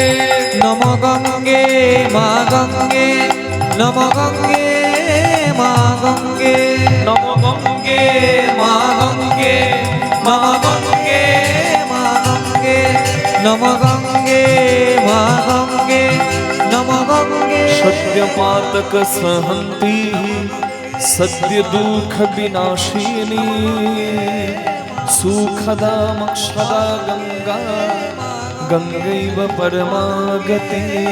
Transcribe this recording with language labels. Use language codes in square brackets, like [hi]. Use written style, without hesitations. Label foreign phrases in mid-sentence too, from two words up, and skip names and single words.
[sa] নম গঙ্গে মা গঙ্গে, নম গঙ্গে মা গঙ্গে, নম গঙ্গে মা গঙ্গে, নম গঙ্গে মা গঙ্গে, নম গঙ্গে মা গঙ্গে, নম গঙ্গে। सत्यपातक सहन्ति सद्य दुख विनाशिनी सुखदा मक्षदा गंगा गंगैव परमागति।